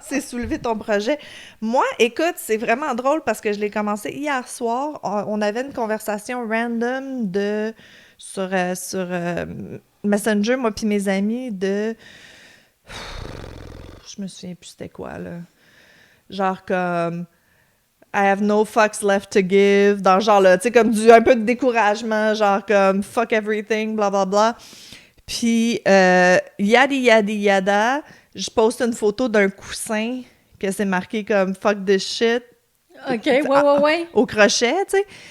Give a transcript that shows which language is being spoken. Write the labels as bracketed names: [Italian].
[French] C'est soulever ton projet. Moi, écoute, c'est vraiment drôle parce que je l'ai commencé hier soir. On avait une conversation random sur Messenger, moi puis mes amis, de... Je me souviens plus c'était quoi, là. Genre comme... [English] I have no fucks left to give. [French] Dans genre, là, tu sais, comme un peu de découragement, genre comme [English] fuck everything, [French] bla bla bla. Puis, yada, je poste une photo d'un coussin que c'est marqué comme « [English] fuck this shit » [French] OK, ouais. au crochet, tu sais.